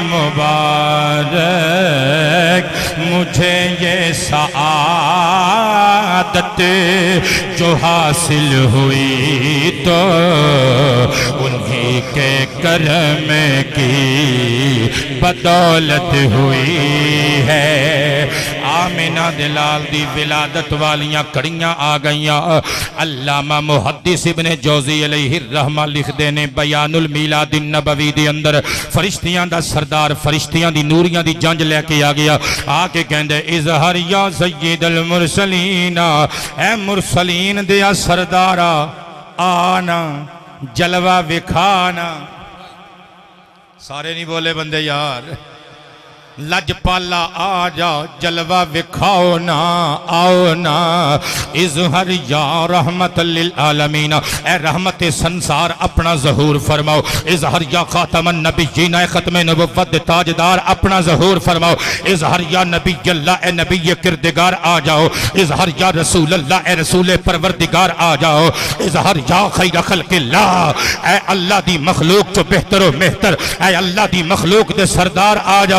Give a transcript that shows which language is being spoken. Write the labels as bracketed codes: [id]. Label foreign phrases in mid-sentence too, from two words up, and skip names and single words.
[ur] مبارک مجھے یہ سعادت جو حاصل ہوئی تو انہی کے کرم کی بدولت ہوئی ہے [pa] آمنہ دے لال دی ولادت والیاں گھڑیاں آ گئیاں علامہ محدث ابن جوزی [ar] عليه الرحمة [pa] لکھدے نے بیان المیلاد النبوی دے اندر فرشتیاں دا سردار فرشتیاں دی نوریاں دی جنج لے کے آ گیا آ کے کہندے [ar] اظهر يا سيد المرسلين [pa] اے مرسلین دے سردارا آنا جلوہ وکھانا سارے نہیں بولے بندے یار لجپالا آ جا جلوہ وکھاؤ نا، آؤ نا. [ar] اظهر يا رحمة للعالمين, [pa] اے رحمت سنسار اپنا ظہور فرماؤ. [ar] اظهر يا خاتم النبيين, [pa] اے ختم نبوت تاجدار اپنا ظہور فرماؤ. [ar] اظهر يا نبي الله, [pa] اے نبی کردگار آ جاؤ. [ar] اظهر يا رسول الله, [pa] اے رسول پروردگار آ جاؤ. [ar] اظهر يا خير خلق الله, [pa] اے اللہ دی مخلوق چوں بہتر و مہتر، اے اللہ دی مخلوق دے سردار آ جاؤ.